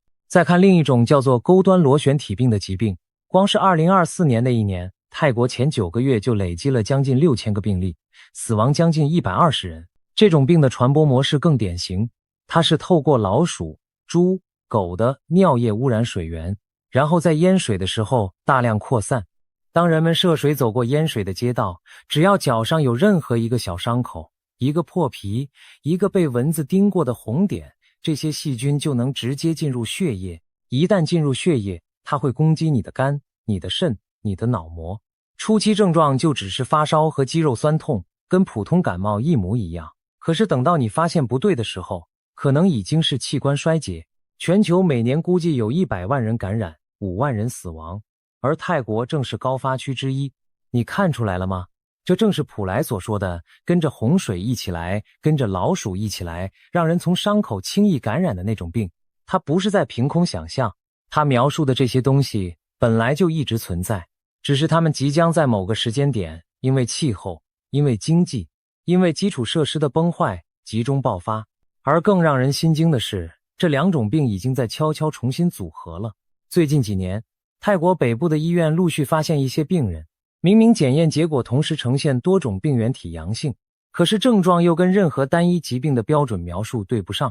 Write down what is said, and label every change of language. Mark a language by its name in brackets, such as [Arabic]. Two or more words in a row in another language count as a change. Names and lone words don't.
[Chinese] 再看另一種叫做钩端螺旋体病的疾病，光是2024年的一年，泰國前9個月就累積了將近6000個病例，死亡将近120人。這種病的傳播模式更典型，它是透過老鼠、豬、狗的尿液污染水源，然後在淹水的時候大量擴散。當人們涉水走過淹水的街道，只要腳上有任何一個小傷口，一個破皮，一個被蚊子叮過的紅點，這些細菌就能直接進入血液。一旦進入血液，它會攻擊你的肝、你的腎、你的腦膜。初期症狀就只是發燒和肌肉痠痛，跟普通感冒一模一樣。可是等到你發現不對的時候，可能已經是器官衰竭。全球每年估計有100萬人感染，5萬人死亡，而泰國正是高發區之一。你看出來了嗎？這正是普萊所說的跟着洪水一起來，跟着老鼠一起來，讓人從傷口輕易感染的那種病。它不是在憑空想象，他描述的這些東西本來就一直存在，只是他們即将在某個時間點，因為氣候，因為經濟，因為基礎設施的崩壞，集中爆發。而更讓人心驚的是，這2種病已經在悄悄重新組合了。最近幾年，泰國北部的醫院陸續發現一些病人，明明檢驗結果同時呈現多種病原體陽性，可是症狀又跟任何單一疾病的標準描述對不上。